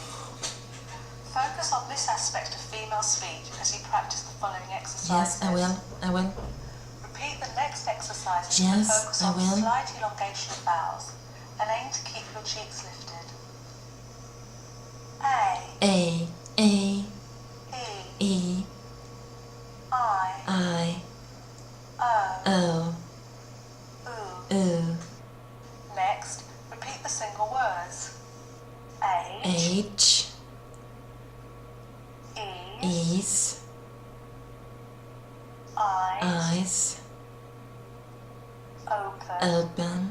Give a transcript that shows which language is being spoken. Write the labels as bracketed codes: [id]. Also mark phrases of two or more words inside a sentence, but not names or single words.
[en] Focus on this aspect of female speech as you practice the following exercises. Yes, I will. I will. Repeat the next exercises Yes, and focus I on will. slight elongation of vowels and aim to keep your cheeks lifted. A, A. E, E. I, O. U. U. Next, repeat the single words. Age, H. ease, Ease. eyes, Eyes. open, Open.